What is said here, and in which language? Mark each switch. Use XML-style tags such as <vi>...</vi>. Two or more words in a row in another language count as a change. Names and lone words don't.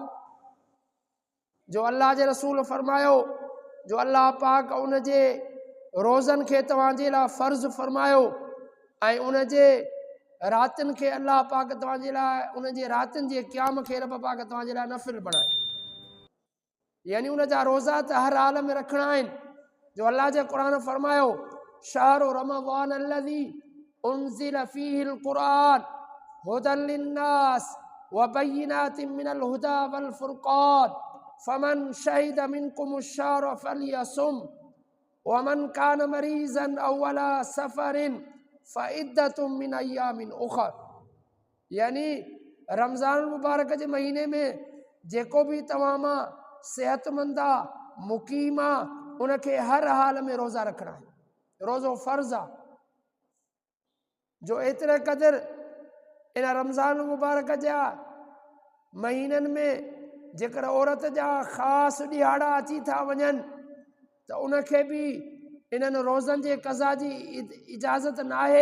<sd>जो अल्लाह जे रसूल फरमायो, जो अल्लाह पाक उन जे रोज़नि खे तव्हांजे लाइ फ़र्ज़ फरमायो ऐं उन जे रातिनि खे अल्लाह पाक तव्हांजे लाइ उन जे रातिनि जे क़याम खे रब पाक तव्हांजे लाइ नफ़िल बणाए, यानी उन जा रोज़ा त हर हाल में रखणा आहिनि। जो अल्लाह जे क़ुरान फरमायो,</sd> <ar>شهر رمضان الذي أنزل فيه القرآن هدى للناس وبينات من الهدى والفرقان فمن شهد منكم الشهر فليصم ومن كان مريضا أو على سفر فعدة من أيام أخر.</ar> <sd>यानी रमज़ान मुबारक जे महीने में जेको भी तव्हां मां सेहतमंद आहे, मुक़ीम आहे, उनखे हर हाल में रोज़ा रखणा आहिनि। रोज़ो फ़र्ज़ आहे। जो एतिरे क़दुरु इन रमज़ान मुबारक जा महीननि में जेकर औरत जा ख़ासि ॾिहाड़ा अची था वञनि त उनखे बि इन्हनि रोज़नि जे क़ज़ा जी इजाज़त न आहे।</sd>